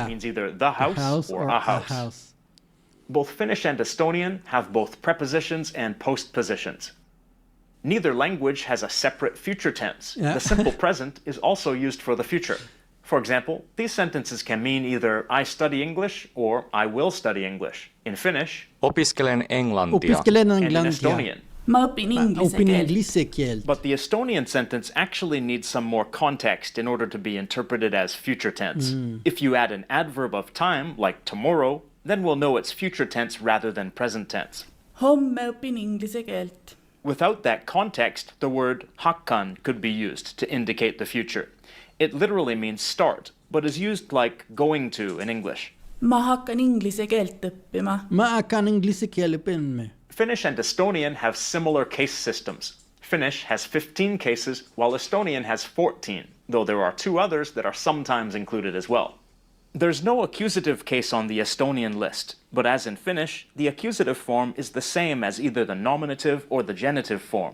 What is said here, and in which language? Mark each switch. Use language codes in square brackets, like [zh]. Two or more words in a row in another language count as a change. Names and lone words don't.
[en] means either the house, or a house. Both Finnish and Estonian have both prepositions and postpositions. Neither language has a separate future tense. Yeah. The simple present is also used for the future. For example, these sentences can mean either I study English or I will study English. In Finnish [fi] Opiskelen englantia. Opiskelen [en] and in [fi] englantia. [en] Estonian. [et] Ma õpin inglise Opin keelt. inglise keelt. [en] But the Estonian sentence actually needs some more context in order to be interpreted as future tense. If you add an adverb of time, like tomorrow, then we'll know it's future tense rather than present tense. [et] Homme õpin inglise keelt. [en] Without that context, the word hakkan could be used to indicate the future. It literally means start, but is used like going to in English. [et] Ma hakkan inglise keelt õppima. Ma hakkan inglise keelt õppima. [en] Finnish and Estonian have similar case systems. Finnish has 15 cases, while Estonian has 14, though there are 2 others that are sometimes included as well. There's no accusative case on the Estonian list, but as in Finnish, the accusative form is the same as either the nominative or the genitive form.